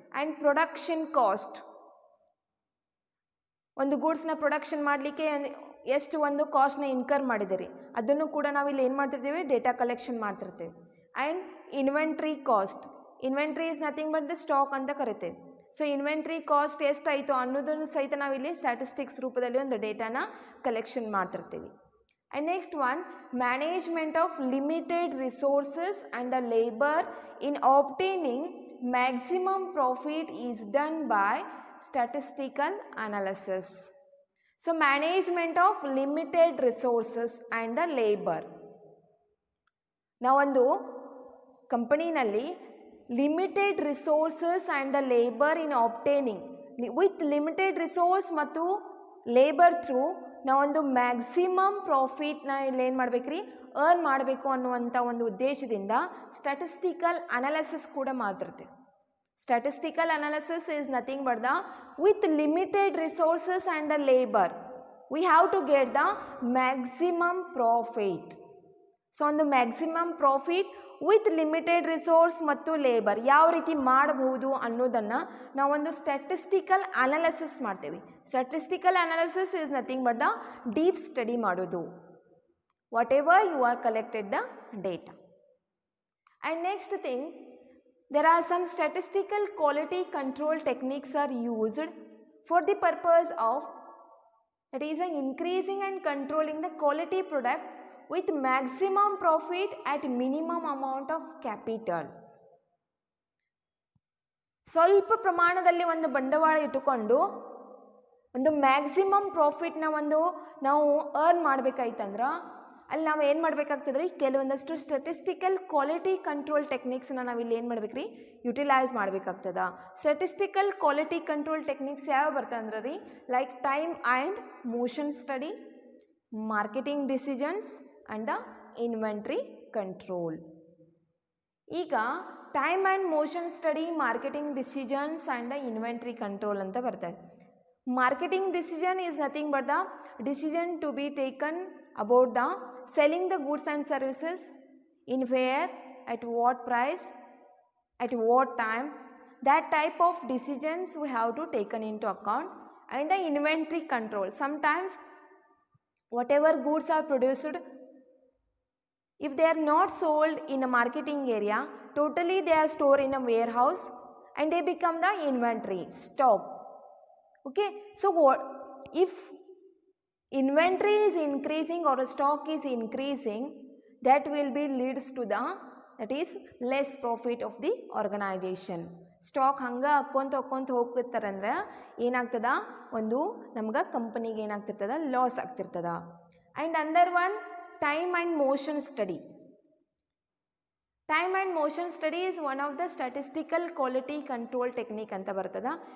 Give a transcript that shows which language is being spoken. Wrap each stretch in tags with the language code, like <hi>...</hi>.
<kn>And production cost, ಒಂದು ಗೂಡ್ಸ್ನ production ಮಾಡಲಿಕ್ಕೆ ಎಷ್ಟು ಒಂದು ಕಾಸ್ಟ್ನ ಇನ್ಕರ್ ಮಾಡಿದ್ದೀರಿ ಅದನ್ನು ಕೂಡ ನಾವು ಇಲ್ಲಿ ಏನು ಮಾಡ್ತಿರ್ತೀವಿ, ಡೇಟಾ ಕಲೆಕ್ಷನ್ ಮಾಡ್ತಿರ್ತೀವಿ.</kn> <en>and inventory cost, inventory is nothing but the stock</en> <kn>ಅಂತ ಕರಿತೇವೆ. ಸೊ ಇನ್ವೆಂಟ್ರಿ ಕಾಸ್ಟ್ ಎಷ್ಟಾಯಿತು ಅನ್ನೋದನ್ನು ಸಹಿತ ನಾವಿಲ್ಲಿ ಸ್ಟ್ಯಾಟಿಸ್ಟಿಕ್ಸ್ ರೂಪದಲ್ಲಿ ಒಂದು ಡೇಟಾನ ಕಲೆಕ್ಷನ್ ಮಾಡ್ತಿರ್ತೀವಿ.</kn> <en>And next one, management of limited resources and the labor in obtaining maximum profit is done by statistical analysis. So management of limited resources and the labor. Now</en> <kn>ಒಂದು ಕಂಪನಿನಲ್ಲಿ</kn> <en>limited resources and the labour in obtaining,</en> <kn>with limited resource ಮತ್ತು labour through ನಾವೊಂದು maximum ಪ್ರಾಫಿಟ್ನ ಇಲ್ಲಿ ಏನು ಮಾಡ್ಬೇಕ್ರಿ, earn ಮಾಡಬೇಕು ಅನ್ನುವಂಥ ಒಂದು ಉದ್ದೇಶದಿಂದ ಸ್ಟ್ಯಾಟಿಸ್ಟಿಕಲ್ ಅನಾಲಿಸಿಸ್ ಕೂಡ ಮಾಡ್ತಿರ್ತೀವಿ.</kn> <en>Statistical analysis is nothing but the with limited resources and the labour we have to get the maximum profit.</en> <kn>So ಒಂದು maximum profit with limited resource ಮತ್ತು ಲೇಬರ್ ಯಾವ ರೀತಿ ಮಾಡಬಹುದು ಅನ್ನೋದನ್ನು ನಾವೊಂದು ಸ್ಟ್ಯಾಟಿಸ್ಟಿಕಲ್ ಅನಾಲಿಸಿಸ್ ಮಾಡ್ತೇವೆ.</kn> <en>statistical analysis is nothing but the deep study</en> <kn>ಮಾಡೋದು,</kn> <en>Whatever you are collected the data. And next thing, there are some statistical quality control techniques are used for the purpose of, that is increasing and controlling the quality product with maximum profit at minimum amount of capital.</en> <kn>ಸ್ವಲ್ಪ ಪ್ರಮಾಣದಲ್ಲಿ ಒಂದು ಬಂಡವಾಳ ಇಟ್ಟುಕೊಂಡು ಒಂದು maximum ಪ್ರಾಫಿಟ್ನ ನಾವು earn ಮಾಡಬೇಕಾಯ್ತಂದ್ರೆ ಅಲ್ಲಿ ನಾವು ಏನು ಮಾಡಬೇಕಾಗ್ತದ್ರಿ, ಕೆಲವೊಂದಷ್ಟು ಸ್ಟ್ಯಾಟಿಸ್ಟಿಕಲ್ ಕ್ವಾಲಿಟಿ ಕಂಟ್ರೋಲ್ ಟೆಕ್ನಿಕ್ಸ್ನ ನಾವು ಇಲ್ಲಿ ಏನು ಮಾಡ್ಬೇಕ್ರಿ, utilise ಮಾಡಬೇಕಾಗ್ತದ.</kn> <en>statistical quality control techniques</en> <kn>ಯಾವ ಬರ್ತವೆ ಅಂದ್ರೆ ರೀ,</kn> <en>Like time and motion study, marketing decisions and the inventory control. ಈಗ time and motion study, marketing decisions and the inventory control</en> <kn>ಅಂತ ಬರ್ತವೆ.</kn> <en>Marketing decision is nothing but the decision to be taken about the selling the goods and services in where, at what price, at what time, that type of decisions we have to taken into account. And the inventory control, sometimes whatever goods are produced, if they are not sold in a marketing area, totally they are stored in a warehouse and they become the inventory stock. Okay, so what if inventory is increasing or a stock is increasing, that will be leads to the, that is less profit of the organization.</en> <kn>Stock ಹಂಗೆ ಹಾಕ್ಕೊಂತ ಹೋಗ್ತಿರ್ತಾರಂದ್ರೆ ಏನಾಗ್ತದ, ಒಂದು ನಮ್ಗೆ ಕಂಪನಿಗೆ ಏನಾಗ್ತಿರ್ತದ, loss ಆಗ್ತಿರ್ತದ.</kn> <en>And under one, time and motion study. Time and motion study is one of the statistical quality control technique</en> <kn>ಅಂತ ಬರ್ತದ.</kn>